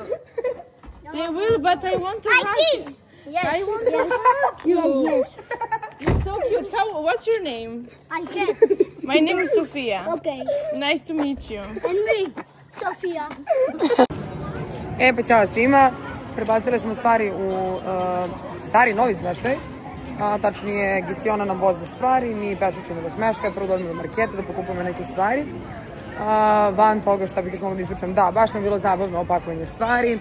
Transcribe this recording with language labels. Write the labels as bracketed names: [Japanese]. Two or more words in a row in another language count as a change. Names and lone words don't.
[English] They will, but I want to hug you. Yes. I want to hug you. Yes. You're so cute. What's your name? I can. My name is Sofia. Okay. Nice to meet you. And me, Sofia. [Serbian] Pa ćao svima. Prebacili smo stvari u stari novi smeštaj. Tačnije, Gisiona nam vozi stvari, mi pešućemo do smeštaja, prvo dođemo do marketa da pokupujemo neke stvari. Van toga šta bih još mogla da ispričam, da, baš nam je bilo zabavno opakovanje stvari.